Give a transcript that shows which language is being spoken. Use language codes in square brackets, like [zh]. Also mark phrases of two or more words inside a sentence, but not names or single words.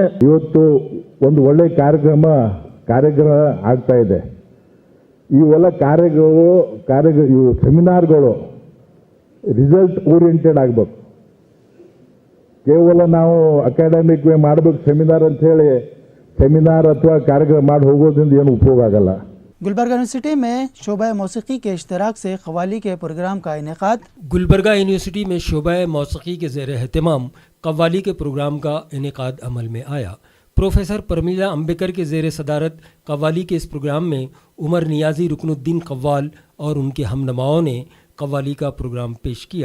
[kn] ಇವತ್ತು ಒಂದು ಒಳ್ಳೆ ಕಾರ್ಯಕ್ರಮ ಆಗ್ತಾ ಇದೆ। ಇವೆಲ್ಲ ಇವು ಸೆಮಿನಾರ್ಗಳು [en] result oriented [kn] ಆಗಬೇಕು। ಕೇವಲ ನಾವು [en] academic way [kn] ಮಾಡಬೇಕು ಸೆಮಿನಾರ್ ಅಂತ ಹೇಳಿ ಸೆಮಿನಾರ್ ಅಥವಾ ಕಾರ್ಯಕ್ರಮ ಮಾಡಿ ಹೋಗೋದ್ರಿಂದ ಏನು ಉಪಯೋಗ ಆಗಲ್ಲ। [ur] گلبرگہ یونیورسٹی میں شعبہ موسیقی کے اشتراک سے قوالی کے پروگرام کا انعقاد. گلبرگہ یونیورسٹی میں شعبہ موسیقی کے زیر اہتمام قوالی کے پروگرام کا انعقاد عمل میں آیا. پروفیسر پرمیلا امبیکر کے زیر صدارت قوالی کے اس پروگرام میں عمر نیازی رکن الدین قوال اور ان کے ہمنواؤں نے قوالی کا پروگرام پیش کیا.